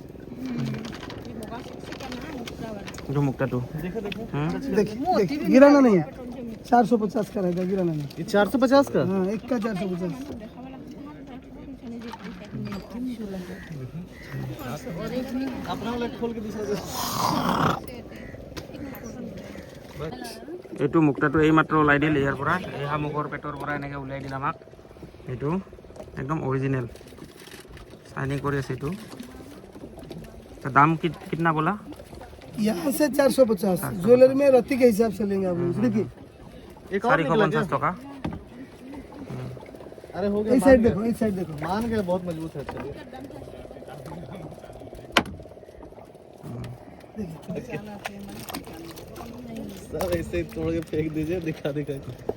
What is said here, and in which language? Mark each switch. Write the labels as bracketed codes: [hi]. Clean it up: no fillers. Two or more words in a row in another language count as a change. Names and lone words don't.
[hi] जो मुक्ता तो देखिए गिराना नहीं है। 450 का रहेगा, गिराना नहीं। ये 450 का? हाँ, एक का 450। अपना वाला खोल के दूसरा दे। [as] এইটো মুক্তাটো এইমাত্ৰ ওলাই দিল ইয়াৰ পৰা, এই শামুকৰ পেটৰ পৰা এনেকৈ ওলাই দিল আমাক। এইটো একদম অৰিজিনেল চাইনিং কৰি আছে। এইটো দাম [hi] कितना बोला? यहाँ से 450। ज्वेलरी में रत्ती के हिसाब से लेंगे आप लोग। देखिए 450 टका। अरे हो गया। इस साइड देखो, इस साइड देखो। मान गए, बहुत मजबूत है। चलिए सब ऐसे ही तोड़ के फेंक दीजिए, दिखा दिखा के।